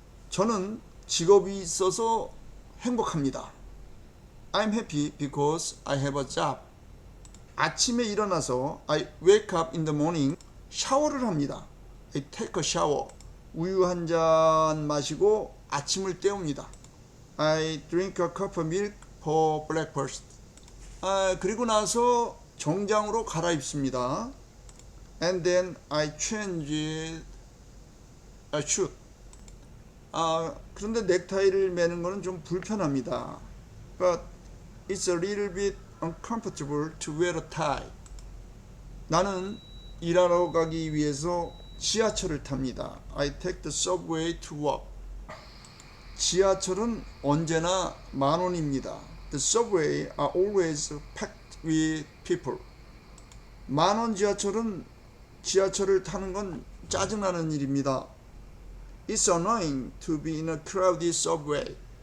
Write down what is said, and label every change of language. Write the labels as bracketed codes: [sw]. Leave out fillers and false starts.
[ko] 저는 직업이 있어서 행복합니다. [en] I'm happy because I have a job. [ko] 아침에 일어나서 [en] I wake up in the morning. [ko] 샤워를 합니다. [en] I take a shower. [ko] 우유 한 잔 마시고 아침을 때웁니다. [en] I drink a cup of milk for breakfast. [ko] 그리고 나서 정장으로 갈아입습니다. [en] And then I change a suit. [ko] 그런데 넥타이를 매는 것은 좀 불편합니다. [en] But it's a little bit uncomfortable to wear a tie. [ko] 나는 일하러 가기 위해서 지하철을 탑니다. [en] I take the subway to work. [ko] 지하철은 언제나 10,000원입니다. [en] The subway are always packed with people. [ko] 10,000원 지하철을 타는 건 짜증나는 일입니다. [en] It's annoying to be in a crowded subway.